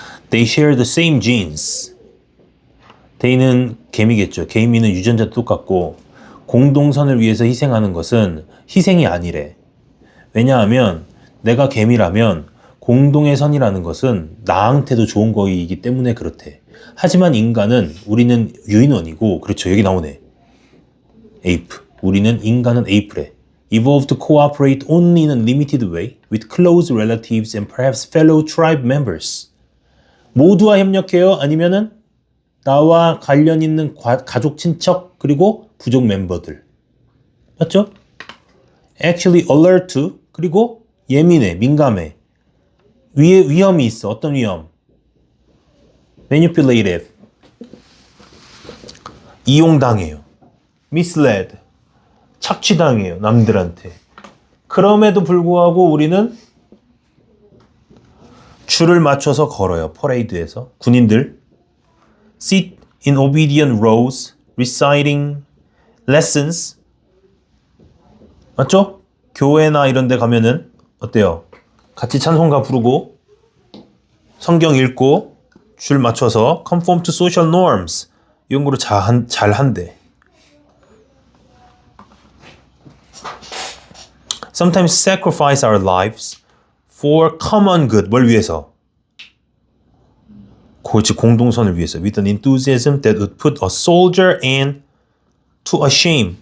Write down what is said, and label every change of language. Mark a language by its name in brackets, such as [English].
[English] They share the same genes. [Korean] they는 개미겠죠. 개미는 유전자도 똑같고 공동선을 위해서 희생하는 것은 희생이 아니래. 왜냐하면 내가 개미라면 공동의 선이라는 것은 나한테도 좋은 거이기 때문에 그렇대. 하지만 인간은 우리는 유인원이고 그렇죠. 여기 나오네. ape. 우리는 인간은 ape래. [English] evolved to cooperate only in a limited way with close relatives and perhaps fellow tribe members. [Korean] 모두와 협력해요? 아니면은 나와 관련 있는 가족 친척 그리고 부족 멤버들. 맞죠? [English] actually alert to [Korean] 그리고 예민해, 민감해. 위험이 있어. 어떤 위험? manipulative. 이용당해요. misled. 착취당해요. 남들한테. 그럼에도 불구하고 우리는 줄을 맞춰서 걸어요. 퍼레이드에서. 군인들. [English] sit in obedient rows, reciting lessons. 맞죠? [Korean] 교회나 이런 데 가면은 어때요? 같이 찬송가 부르고 성경 읽고 줄 맞춰서 [English] conform to social norms [Korean] 이런 거를 잘 한대. [English] Sometimes sacrifice our lives for common good. [Korean] 뭘 위해서? 즉 공동선을 위해서. [English] With an enthusiasm that would put a soldier and to a shame.